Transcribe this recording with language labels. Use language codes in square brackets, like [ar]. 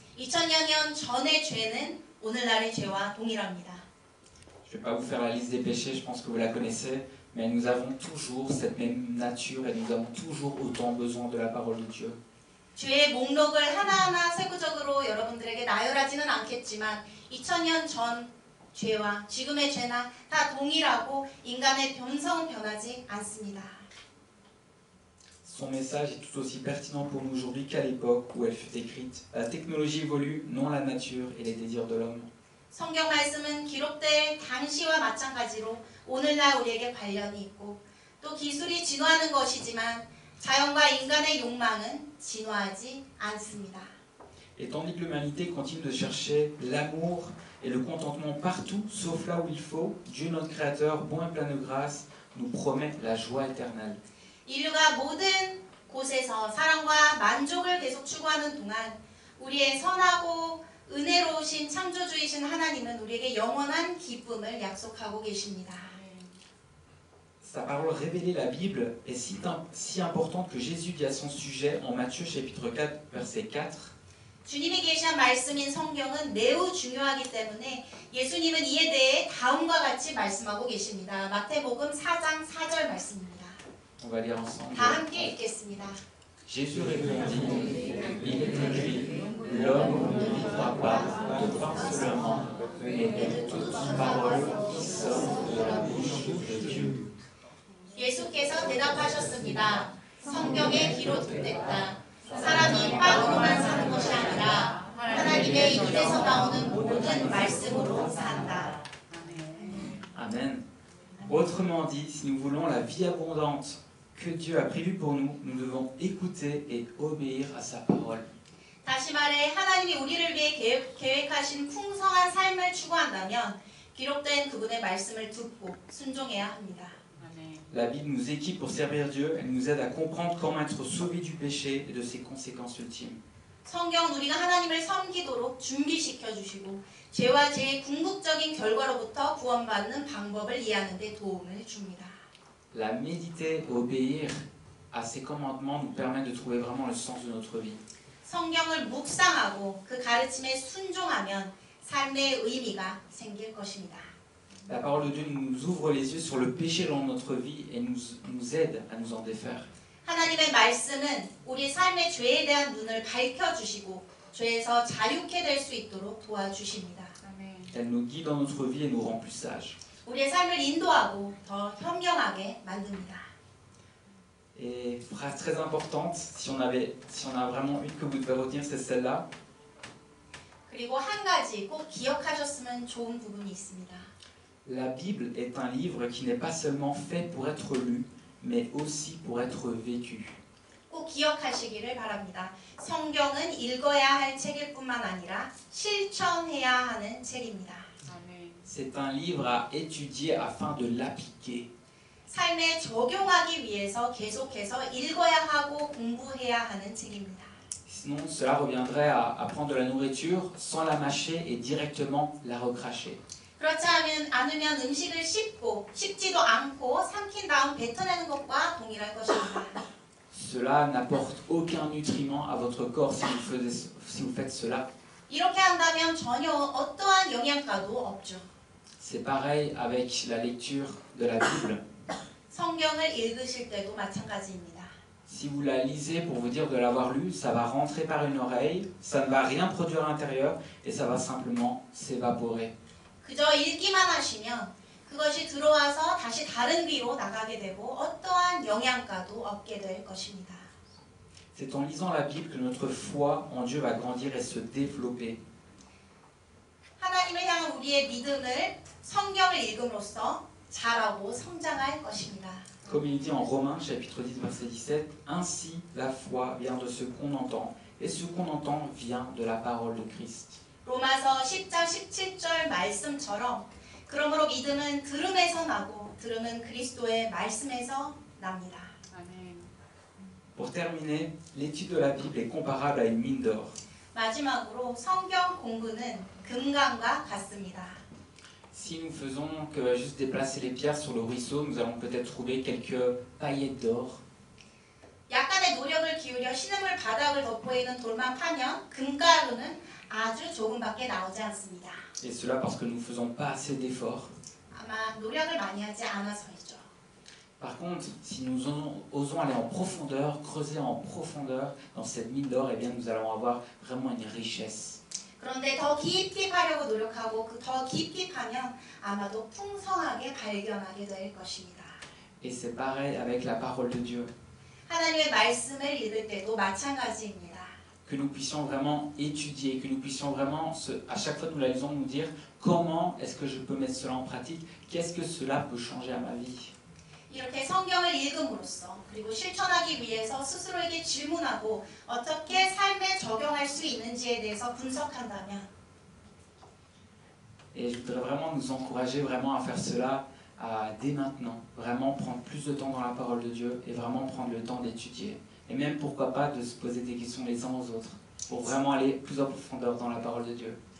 [ko] 2000여 년 전의 죄는 오늘날의 죄와 동일합니다. [fr] Je ne vais pas vous faire la liste des péchés, je pense que vous la connaissez, mais nous avons toujours cette même nature et nous avons toujours autant besoin de la parole de Dieu. [ko] 죄의 목록을 하나하나 세부적으로 여러분들에게 나열하지는 않겠지만 2000년 전 죄와 지금의 죄나 다 동일하고 인간의 본성은 변하지 않습니다. [fr] Son message est tout aussi pertinent pour nous aujourd'hui qu'à l'époque où elle fut écrite. La technologie évolue, non la nature et les désirs de l'homme. [ko] 성경 말씀은 기록될 당시와 마찬가지로 오늘날 우리에게 관련이 있고 또 기술이 진화하는 것이지만 자연과 인간의 욕망은 진화하지 않습니다. [fr] Et tandis que l'humanité continue de chercher l'amour et le contentement partout, sauf là où il faut, Dieu notre Créateur, bon et plein de grâce, nous promet la joie éternelle. [ko] 인류가 모든 곳에서 사랑과 만족을 계속 추구하는 동안 우리의 선하고 은혜로우신 창조주이신 하나님은 우리에게 영원한 기쁨을 약속하고 계십니다. [fr] Sa parole révélée, la Bible, est si importante que Jésus dit à son sujet en Matthieu chapitre 4, verset 4. [ko] 주님이 계시한 말씀인 성경은 매우 중요하기 때문에 예수님은 이에 대해 다음과 같이 말씀하고 계십니다. 마태복음 4장 4절 말씀입니다. [fr] On va lire ensemble. [ko] 다 함께 읽겠습니다. [fr] Jésus répondit, il est écrit, l'homme ne vivra pas de pain seulement, mais de toute parole qui sort de la bouche de Dieu. [ko] 예수께서 대답하셨습니다. 성경에 기록됐다. 사람이 빵으로만 사는 것이 아니라 하나님의 입에서 나오는 모든 말씀으로 산다. [fr] Amen. Autrement dit, si nous voulons la vie abondante que Dieu a prévue pour nous, nous devons écouter et obéir à sa parole. [ko] 다시 말해 하나님이 우리를 위해 계획하신 풍성한 삶을 추구한다면 기록된 그분의 말씀을 듣고 순종해야 합니다. [fr] La Bible nous équipe pour servir Dieu, elle nous aide à comprendre comment être sauvé du péché et de ses conséquences ultimes. [ko] 성경은 우리가 하나님을 섬기도록 준비시켜 주시고 죄와 죄의 궁극적인 결과로부터 구원받는 방법을 이해하는 데 도움을 줍니다. [fr] La méditer et obéir à ses commandements nous permet de trouver vraiment le sens de notre vie. [ko] 성경을 묵상하고 그 가르침에 순종하면 삶의 의미가 생길 것입니다. [fr] La parole de Dieu nous ouvre les yeux sur le péché dans notre vie et nous aide à nous en défaire. [ko] 하나님의 말씀은 우리 삶의 죄에 대한 눈을 밝혀주시고 죄에서 자유케 될 수 있도록 도와주십니다. [fr] Elle nous guide dans notre vie et nous rend plus sages. [ko] 우리의 삶을 인도하고 더 현명하게 만듭니다. [fr] Et phrase très importante, si on a vraiment une que vous devez retenir, c'est celle-là. [ko] 그리고 한 가지 꼭 기억하셨으면 좋은 부분이 있습니다. [fr] La Bible est un livre qui n'est pas seulement fait pour être lu, mais aussi pour être vécu. [ko] 꼭 기억하시기를 바랍니다. 성경은 읽어야 할 책일 뿐만 아니라 실천해야 하는 책입니다. [fr] C'est un livre à étudier afin de l'appliquer. [ko] 삶에 적용하기 위해서 계속해서 읽어야 하고 공부해야 하는 책입니다. [fr] Sinon, cela reviendrait à prendre de la nourriture sans la mâcher et directement la recracher. [ko] 그렇지 않으면 음식을 씹지도 않고 삼킨 다음 뱉어내는 것과 동일할 것입니다. [fr] Cela n'apporte aucun nutriment à votre corps si vous faites cela. [ko] 이렇게 한다면 전혀 어떠한 영양가도 없죠. [fr] C'est pareil avec la lecture de la Bible. [ko] 성경을 읽으실 때도 마찬가지입니다. [fr] Si vous la lisez pour vous dire de l'avoir lu, ça va rentrer par une oreille, ça ne va rien produire à l'intérieur et ça va simplement s'évaporer. [ko] 그저 읽기만 하시면 그것이 들어와서 다시 다른 귀로 나가게 되고 어떠한 영양가도 얻게 될 것입니다. [fr] C'est en lisant la Bible que notre foi en Dieu va grandir et se développer. [ko] 하나님을 향한 우리의 믿음을 성경을 읽음으로써 자라고 성장할 것입니다. [fr] Comme il dit en Romains chapitre 10 verset 17, ainsi la foi vient de ce qu'on entend et ce qu'on entend vient de la parole de Christ. [ko] 로마서 10장 17절 말씀처럼 그러므로 믿음은 들음에서 나고 들음은 그리스도의 말씀에서 납니다. [fr] Pour terminer, l'étude de la Bible est comparable à une mine d'or. [ko] 마지막으로 성경 공부는 금강과 같습니다. [fr] Si nous faisons que juste déplacer les pierres sur le ruisseau, nous allons peut-être trouver quelques paillettes d'or. [ko] 약간의 노력을 기울여 신음을 바닥을 덮고 있는 돌만 파면 금가루는 아주 조금밖에 나오지 않습니다. [fr] Et cela parce que nous ne faisons pas assez d'efforts. [ko] 아마 노력을 많이 하지 않아서이죠. [fr] Par contre, si nous osons aller en profondeur, creuser en profondeur dans cette mine d'or, eh bien nous allons avoir vraiment une richesse. [ko] 그런데 더 깊이 파려고 노력하고 더 깊이 파면 아마도 풍성하게 발견하게 될 것입니다. [fr] Et c'est pareil avec la parole de Dieu. [ko] 하나님의 말씀을 읽을 때도 마찬가지입니다. [fr] Que nous puissions vraiment étudier, que nous puissions vraiment, à chaque fois que nous la lisons, nous dire comment est-ce que je peux mettre cela en pratique, qu'est-ce que cela peut changer à ma vie. [ko] 이렇게 성경을 읽음으로써 그리고 실천하기 위해서 스스로에게 질문하고 어떻게 삶에 적용할 수 있는지에 대해서 분석한다면 [fr] Et je voudrais vraiment nous encourager vraiment à faire cela dès maintenant, vraiment prendre plus de temps dans la parole de Dieu et vraiment prendre le temps d'étudier. Et même pourquoi pas de se poser des questions les uns aux autres pour vraiment aller plus en profondeur dans la parole de Dieu.